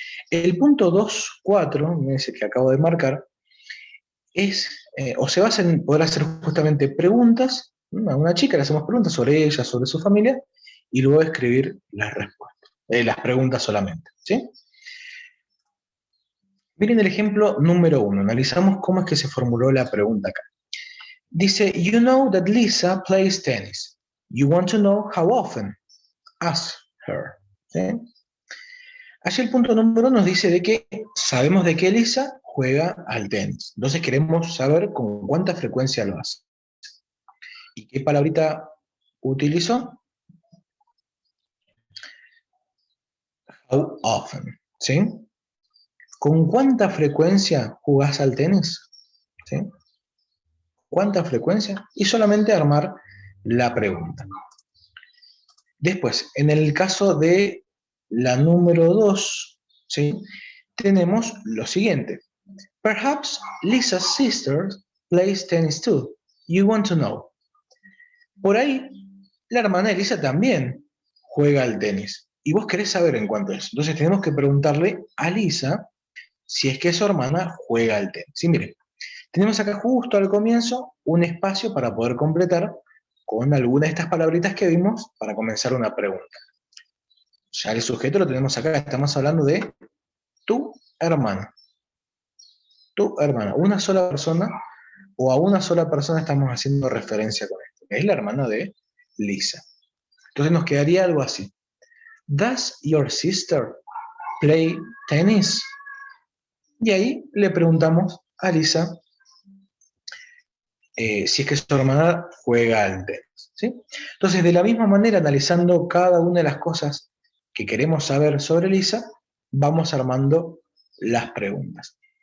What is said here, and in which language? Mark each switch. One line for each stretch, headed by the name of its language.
Spanish: El punto 2.4, ese que acabo de marcar, es, o se basa en poder hacer justamente preguntas. A una chica le hacemos preguntas sobre ella, sobre su familia, y luego escribir las respuestas, las preguntas solamente, ¿sí? Miren el ejemplo número 1. Analizamos cómo es que se formuló la pregunta acá. Dice,
English: you know that Lisa plays tennis. You want to know how often. Ask her. ¿Sí?
Spanish: Allí el punto número 1 nos dice de que sabemos de que Lisa juega al tenis. Entonces queremos saber con cuánta frecuencia lo hace. ¿Y qué palabrita utilizó? How often. ¿Sí? ¿Con cuánta frecuencia jugás al tenis? ¿Sí? ¿Cuánta frecuencia? Y solamente armar la pregunta. Después, en el caso de la número 2, ¿sí? Tenemos lo siguiente.
English: Perhaps Lisa's sister plays tennis too. You want to know.
Spanish: Por ahí, la hermana de Lisa también juega al tenis. Y vos querés saber en cuánto es. Entonces tenemos que preguntarle a Lisa si es que su hermana juega al tenis. Sí, miren. Tenemos acá justo al comienzo un espacio para poder completar con alguna de estas palabritas que vimos para comenzar una pregunta. Ya el sujeto lo tenemos acá, estamos hablando de tu hermana. Tu hermana, una sola persona, o a una sola persona estamos haciendo referencia con esto, que es la hermana de Lisa. Entonces nos quedaría algo así.
English: Does your sister play tennis?
Spanish: Y ahí le preguntamos a Lisa si es que su hermana juega al tenis, ¿sí? Entonces, de la misma manera, analizando cada una de las cosas que queremos saber sobre Lisa, vamos armando las preguntas.